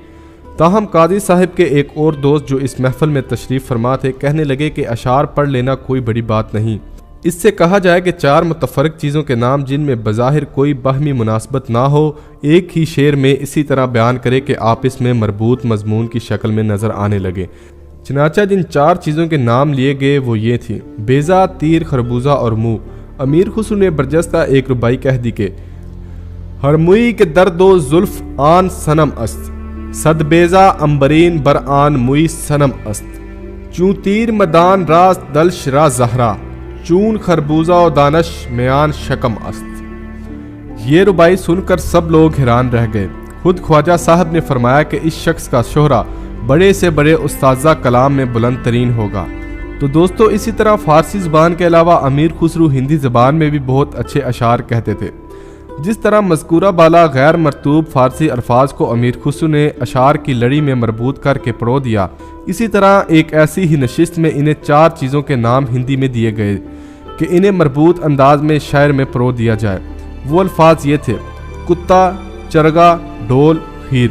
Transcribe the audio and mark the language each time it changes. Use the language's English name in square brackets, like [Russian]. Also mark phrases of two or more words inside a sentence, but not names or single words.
[Urdu] تاہم قاضی صاحب کے ایک اور دوست جو اس محفل میں تشریف فرما تھے کہنے لگے کہ اشعار پڑھ لینا کوئی بڑی بات نہیں، اس سے کہا جائے کہ 4 متفرق چیزوں کے نام جن میں بظاہر کوئی باہمی مناسبت نہ ہو ایک ہی شعر میں اسی طرح بیان کرے کہ آپس میں مربوط مضمون کی شکل میں نظر آنے لگے۔ چنانچہ جن 4 چیزوں کے نام لیے گئے وہ یہ تھی: بیضہ، تیر، خربوزہ اور منہ۔ امیر خسرو نے برجستہ ایک ربائی کہہ دی کہ [Persian] ہر موئی کے درد و زلف آن صنم است، صد بیضہ امبرین بر آن موئی صنم است، چون تیر مدان راست دلش را زہرا، چون خربوزہ و دانش میان شکم است۔ [Urdu] یہ ربائی سن کر سب لوگ حیران رہ گئے۔ خود خواجہ صاحب نے فرمایا کہ اس شخص کا شہرہ بڑے سے بڑے استاذہ کلام میں بلند ترین ہوگا۔ تو دوستو، اسی طرح فارسی زبان کے علاوہ امیر خسرو ہندی زبان میں بھی بہت اچھے اشعار کہتے تھے۔ جس طرح مذکورہ بالا غیر مرطوب فارسی الفاظ کو امیر خسرو نے اشعار کی لڑی میں مربوط کر کے پرو دیا، اسی طرح ایک ایسی ہی نشست میں انہیں 4 چیزوں کے نام ہندی میں دیے گئے کہ انہیں مربوط انداز میں شعر میں پرو دیا جائے۔ وہ الفاظ یہ تھے: کتا، چرگا، ڈھول، کھیر۔